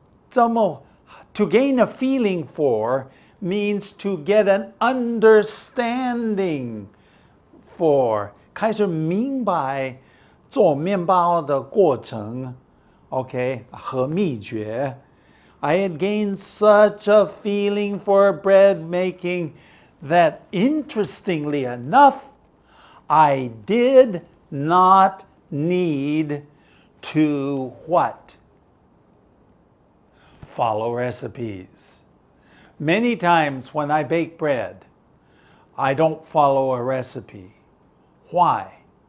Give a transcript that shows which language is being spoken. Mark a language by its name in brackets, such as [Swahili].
[English] To gain a feeling for means to get an understanding for. [Chinese] 开始明白做面包的过程, okay, 和秘诀. [English] I had gained such a feeling for bread making that, interestingly enough, I did not need to what? Follow recipes. Many times when I bake bread, I don't follow a recipe. Why?